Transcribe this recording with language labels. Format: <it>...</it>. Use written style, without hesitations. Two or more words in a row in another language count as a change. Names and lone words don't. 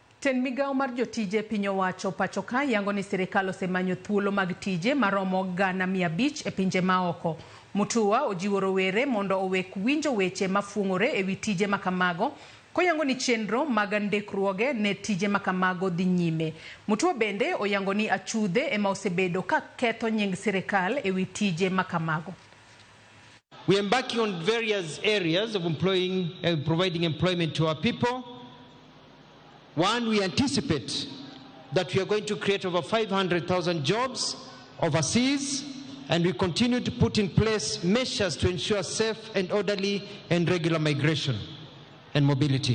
<luo>Ten migao mar jotije piny owacho pacho ka yango ni sirikal osemanyo thuolo mag tije maromo 500,000 e pinje maoko. Mutua ojiwo rowere mondo owek winjo weche mafuong'ore ewi tije makamago, koyango ni chenro mag ndikruoge ne tije makamago dhi nyime. Mutua bende oyango ni achudhe ema osebedo ka ketho nying sirikal ewi tije makamago.</luo> <en>We are embarking on various areas of providing employment to our people. One, we anticipate that we are going to create over 500,000 jobs overseas, and we continue to put in place measures to ensure safe and orderly and regular migration and mobility.</en>